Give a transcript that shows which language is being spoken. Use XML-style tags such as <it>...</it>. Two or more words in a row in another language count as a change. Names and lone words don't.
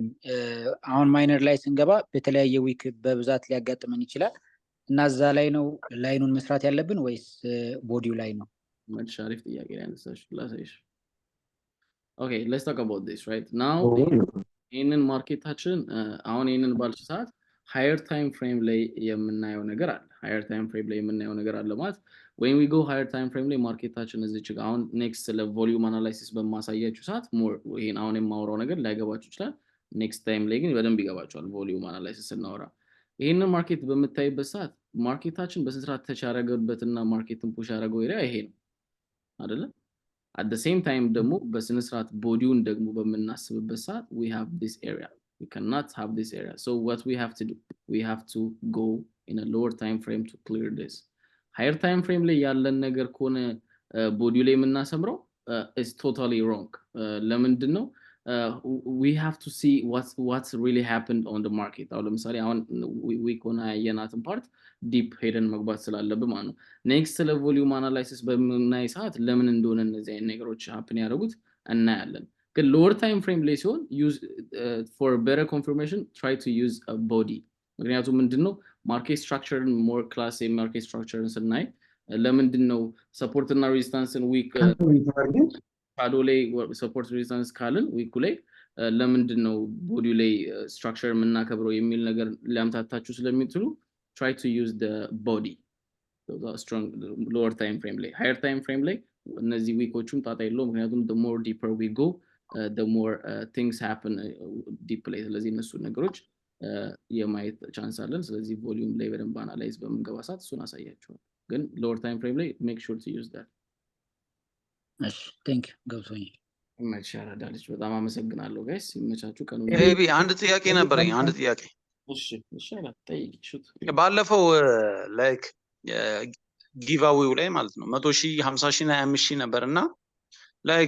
<am>አሁን ማይነር ላይ ስንገባ በተለያየ ዊክ በብዛት ሊያጋጥመን ይችላል እና እዛ ላይ ነው ላይኑን መስራት ያለብን ወይስ ቦዲው ላይ ነው? መልሽ አሪፍ ጥያቄ ላይ አነሳሽ ላሳይሽ።</am> <en>okay let's talk about this right now።</en> <am>ይሄንን ማርኬታችን አሁን ይሄንን ባልሽ ሰዓት ሃየር</am> <en>time frame</en> <am>ላይ የምናየው ነገር አለ።</am> <en>higher time frame</en> <am>ላይ የምናየው ነገር አለ ማለት</am> <en>when we go higher time frame</en> <am>ላይ ማርኬታችን እዚች ጋር አሁን ኔክስት ለቮሊዩም አናላይሲስ በማሳያችሁ ሰዓት ሞር ይሄን አሁን የማወራው ነገር ላይገባችሁ ይችላል።</am> <en>next time</en> <am>ላይ ግን በደንብ ይገባችኋል</am> <en>volume analysis</en> <am>እናወራ። ይሄንን ማርኬት በምታይበት ሰዓት ማርኬታችን በስንት ተች ያደረገበትና ማርኬትን ፑሽ ያደረገው ኤሪያ ይሄ ነው አይደለ?</am> <en>at the same time</en> <am>ደግሞ በስነ ስርዓት ቦዲውን ደግሞ በመናስብበት ሰዓት</am> <en>we have this area, we cannot have this area. So what we have to do, we have to go in a lower time frame to clear this. higher time frame</en> <am>ላይ ያለን ነገር ከሆነ ቦዲው ላይ የምናሰምረው</am> <en>is totally wrong.</en> <am>ለምንድን ነው</am> <en>we have to see what's really happened on the market.</en> <am>አሁን ለምሳሌ አሁን we ከሆነ ያየናትን</am> <en>part deep</en> <am>ሄደን መግባት ስላለብን ማለት ነው። ኔክስት ስለ ቮሊዩም አናላይሲስ በምናይ ሰዓት ለምን እንደሆነ እነዚህ አይነት ነገሮች happen ያደርጉት እናያለን። ግን</am> <en>lower time frame</en> <am>ላይ ሲሆን</am> <en>use for better confirmation try to use a body.</en> <am>ምክንያቱም ምንድነው</am> <en>market structureን more class</en> <am>የማርኬት ስትራክቸርን ስናይ ለምንድን ነው ሰፖርት እና ሬዚስታንስን</am> <en>wick shadow</en> <am>ላይ</am> <en>support resistance</en> <am>ካልን ዊኩ ላይ ለምንድን ነው ቦዲው ላይ ስትራክቸር የምናከብረው የሚል ነገር ሊያምታታችሁ ስለሚጥሉ</am> <en>try to use the body. So strong lower time frame</en> <am>ላይ</am> <en>higher time frame</en> <am>ላይ እነዚህ ዊኮቹም ጣጣ የለውም። ምክንያቱም</am> <en>the more deeper we go the more things happen deep</en> <am>ላይ። ስለዚህ እነሱ ነገሮች የማየት ቻንስ አለን። ስለዚህ ቮሊዩም ላይ በደንብ አናላይዝ በመንገባ ሰዓት እሱን አሳያችኋል። ግን</am> <en>lower time frame</en> <am>ላይ</am> <en>make sure to use that.</en> <am>እሺ</am> <en>thank you</en> <am>ገብቶኛል። መቻራ ዳልች በጣም አመሰግናለሁ ጋይስ። ይመቻችሁ። ቀኑ ኤቢ አንድ ጥያቄ ነበረኝ። አንድ ጥያቄ እሺ ይሻላል ጠይቅ። ሹት ባለፈው</am> <en>like giveawayው</en> <am>ላይ ማለት ነው 100,000 50,000 እና 25,000 ነበርና ላይክ</am>